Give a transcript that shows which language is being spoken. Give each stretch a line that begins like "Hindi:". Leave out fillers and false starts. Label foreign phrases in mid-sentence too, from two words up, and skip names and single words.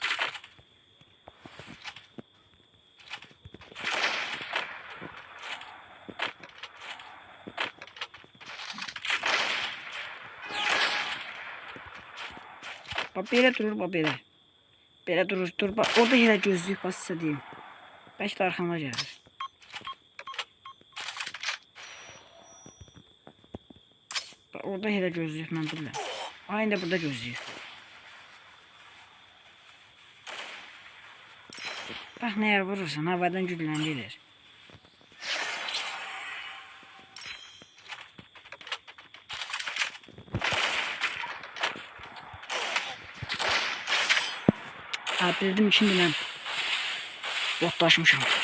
Azerbaijani: Bak belə durur, bak belə. Belə durur, dur bak. Orada elə gözlük bassa deyim. Bəlkə də arxama gəlir. Bak orada elə gözlük mən bilirəm. Aynı da burada gözlük. Bak nə yer vurursan havadan gülləndirir.
Turkish: Bildim şimdi ben botlaşmışım.